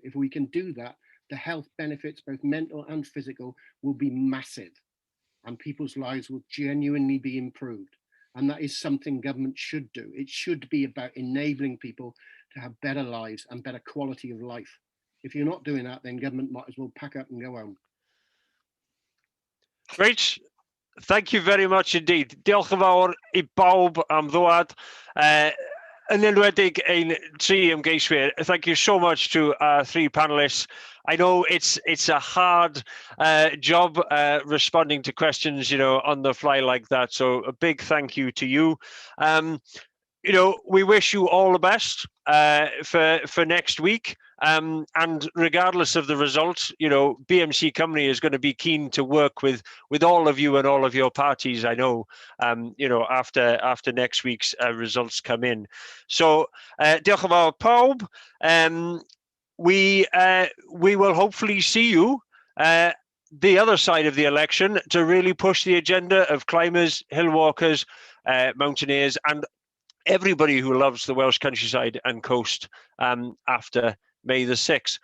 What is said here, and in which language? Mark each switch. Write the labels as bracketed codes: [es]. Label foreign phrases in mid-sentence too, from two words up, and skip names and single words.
[en] If we can do that, the health benefits, both mental and physical, will be massive and people's lives will genuinely be improved. And that is something government should do. It should be about enabling people to have better lives and better quality of life. If you're not doing that, then government might as well pack up and go home. Great. Thank you very much indeed. [cy] Diolch yn fawr I bawb am ddod. Yn enwedig ein tri ymgeiswyr. [en] Thank you so much to our three panelists. I know it's a hard job responding to questions, on the fly like that. So a big thank you to you. We wish you all the best for next week. And regardless of the results, BMC Cymru is going to be keen to work with all of you and all of your parties, I know, after next week's results come in. So, [cy] diolch yn fawr pawb. [en] We will hopefully see you the other side of the election to really push the agenda of climbers, hill walkers, mountaineers, and everybody who loves the Welsh countryside and coast after May the 6th.